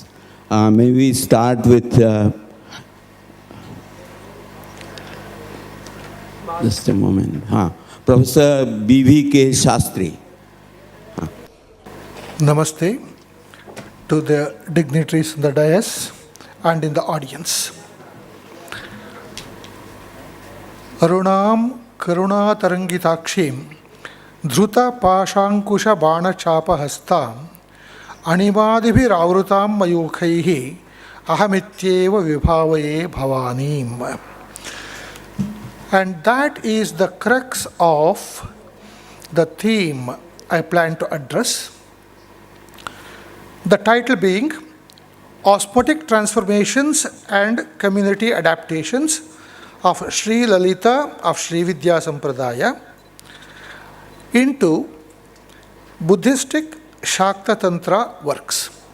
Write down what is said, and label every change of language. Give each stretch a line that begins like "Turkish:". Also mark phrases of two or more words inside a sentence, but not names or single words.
English: May we start with just a moment. Professor B.V.K. Shastri. Namaste to the dignitaries in the dais and in the audience.
Sanskrit: Arunam karuna tarangitakshim dhruta pashankusha bana chapa hastam animadibhiravrutam mayukhaihi ahamityeva vibhavaye bhavanim.
English: And that is the crux of the theme I plan to address. The title being Osmotic Transformations and Community Adaptations of Sri Lalita of Srividya Sampradaya into Buddhistic Shaktatantra works.